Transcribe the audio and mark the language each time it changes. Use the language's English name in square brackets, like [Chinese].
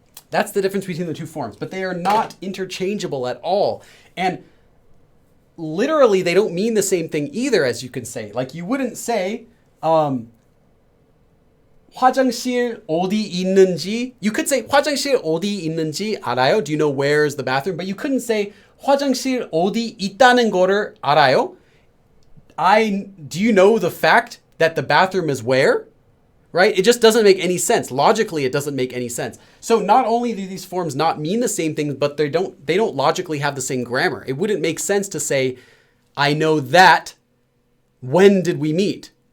[English] That's the difference between the two forms, but they are not interchangeable at all. And literally, they don't mean the same thing either, as you can say. Like you wouldn't say, [Korean] 화장실 어디 있는지. [English] You could say [Korean] 화장실 어디 있는지 알아요? [English] Do you know where is the bathroom? But you couldn't say [Korean] 화장실 어디 있다는 거를 알아요? [English] Do you know the fact that the bathroom is where? Right? It just doesn't make any sense. Logically, it doesn't make any sense. So not only do these forms not mean the same thing, but they don't logically have the same grammar. It wouldn't make sense to say, I know that, when did we meet?